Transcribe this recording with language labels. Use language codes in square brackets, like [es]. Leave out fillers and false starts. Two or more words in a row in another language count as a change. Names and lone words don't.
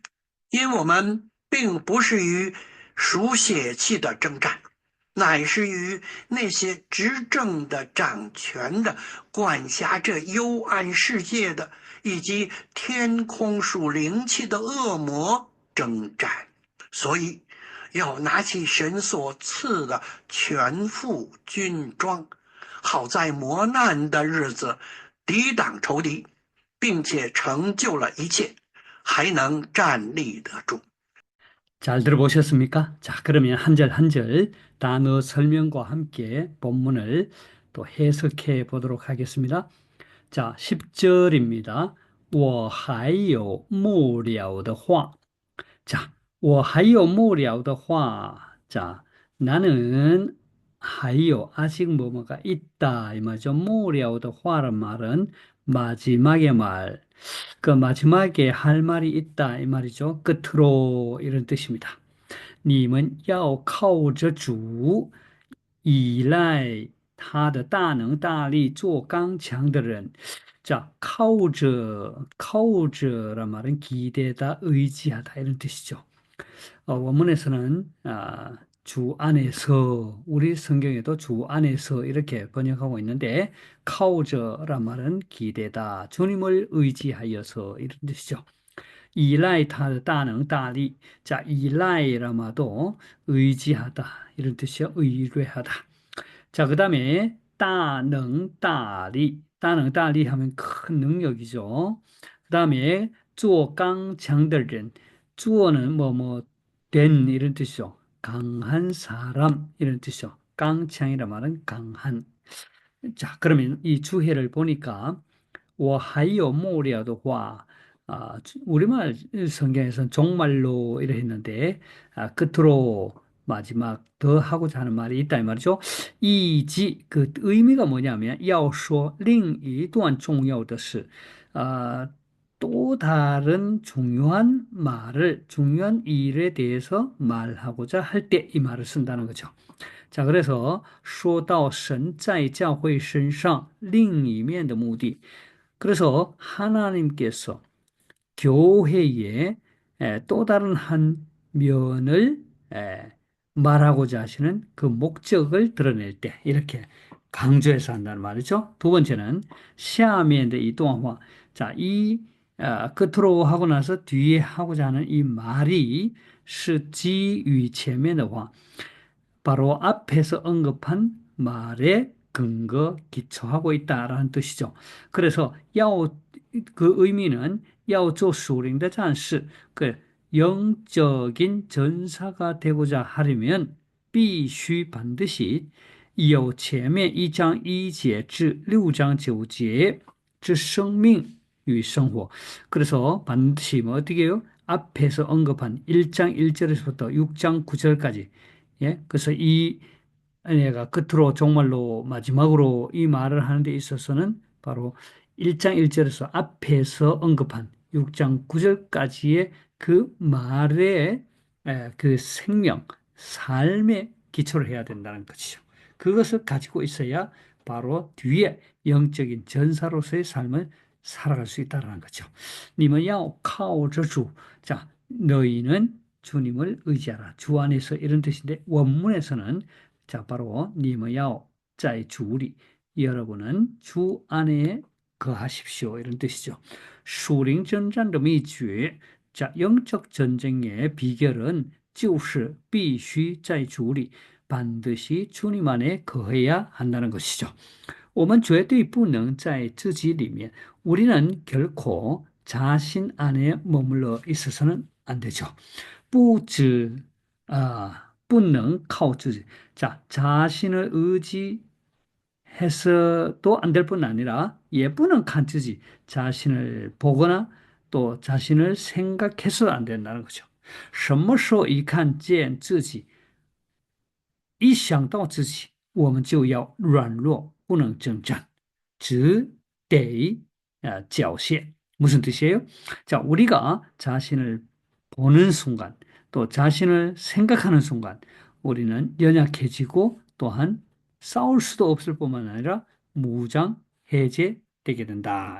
[zh] 因我们并不是与属血气的征战，乃是与那些执政的、掌权的、管辖这幽暗世界的，以及天空属灵气的恶魔征战。所以，要拿起神所赐的全副军装，好在磨难的日子抵挡仇敌，并且成就了一切，还能站立得住。 [ko] 잘 들어보셨습니까? 자, 그러면 한 절 한 절 단어 설명과 함께 본문을 또 해석해 보도록 하겠습니다. 자, 10절입니다. [zh] 我还有末了的话. 자, 我还有末了的话. [ko] 자, 나는 还有 아직 뭐뭐가 있다 이 말이죠. [zh] 末了的话 [ko] 란 말은 마지막의 말. 그 마지막에 할 말이 있다 이 말이죠. 끝으로 이런 뜻입니다. [zh] 你们要靠着主，依赖他的大能大力，做刚强的人。 [ko] 자, 靠着란 말은 기대다, 의지하다 이런 뜻이죠. 원문에서는 주 안에서, 우리 성경에도 주 안에서 이렇게 번역하고 있는데, 靠着란 말은 기대다, 주님을 의지하여서 이런 뜻이죠. [zh] 依赖他的大能大力. 자, [ko] 依赖라마도 의지하다 이런 뜻이요. 의뢰하다. 자, 그 다음에 [zh] 大能大力. 大能大力 [ko] 하면 큰 능력이죠. 그 다음에 [zh] 做刚强的人. [ko] 做는 된 이런 뜻이죠. 강한 사람 이런 뜻이죠. 강창이라 말은 강한. 자, 그러면 이 주해를 보니까 [zh] 我还有末了的话, [ko] 우리말 성경에서는 종말로 이래 했는데, 끝으로 마지막 더 하고자 하는 말이 있다 이 말이죠. 이지 그 의미가 뭐냐면 [zh] 要说另一段重要的事. [ko] 또 다른 중요한 말을, 중요한 일에 대해서 말하고자 할 때 이 말을 쓴다는 거죠. 자, 그래서 [zh] 说到神在教会身上另一面的目的. [ko] 그래서 하나님께서 교회의 또 다른 한 면을 말하고자 하시는 그 목적을 드러낼 때 이렇게 강조해서 한다는 말이죠. 두 번째는 [zh] 下面的一段话. [ko] 자, 이 끝으로 하고 나서 뒤에 하고자 하는 이 말이 [zh] 是基于前面的话. [ko] 바로 앞에서 언급한 말에 근거 기초하고 있다라는 뜻이죠. 그래서 그 의미는 [zh] 要做属灵的战士, [ko] 그 영적인 전사가 되고자 하려면 必须 반드시 [zh] 有前面 2 [ko] 장 [zh] 1节至 6 [ko] 장 [zh] 9节之生命与生活. [ko] 그래서 반드시 뭐 어떻게 해요? 앞에서 언급한 1장 1절에서부터 6장 9절까지. 예? 그래서 이 얘가 끝으로 정말로 마지막으로 이 말을 하는 데 있어서는 바로 1장 1절에서 앞에서 언급한 6장 9절까지의 그 말의 그 생명, 삶의 기초를 해야 된다는 것이죠. 그것을 가지고 있어야 바로 뒤에 영적인 전사로서의 삶을 살아갈 수 있다는 거죠. [zh] 你们要靠着主. [ko] 자, 너희는 주님을 의지하라. 주 안에서 이런 뜻인데 원문에서는 자, 바로 [zh] 你们要在主里. [ko] 여러분은 주 안에 거하십시오. 이런 뜻이죠. [zh] 属灵征战的秘诀. [ko] 자, 영적 전쟁의 비결은 [zh] 就是必须在主里. [ko] 반드시 주님 안에 거해야 한다는 것이죠. [zh] 我们绝对不能在自己里面. [ko] 우리는 결코 자신 안에 머물러 있어서는 안 되죠. [zh] 不止不能靠自己. [ko] 자, 자신을 의지해서도 안 될 뿐 아니라, [zh] 也不能看自己. [ko] 자신을 보거나 또 자신을 생각해서도 안 된다는 거죠. [zh] 什么时候一看见自己一想到自己，我们就要软弱，不能征战，只得缴械. [ko] 무슨 뜻이에요? 자, 우리가 자신을 보는 순간, 또 자신을 생각하는 순간, 우리는 연약해지고 또한 싸울 수도 없을 뿐만 아니라 무장 해제되게 된다.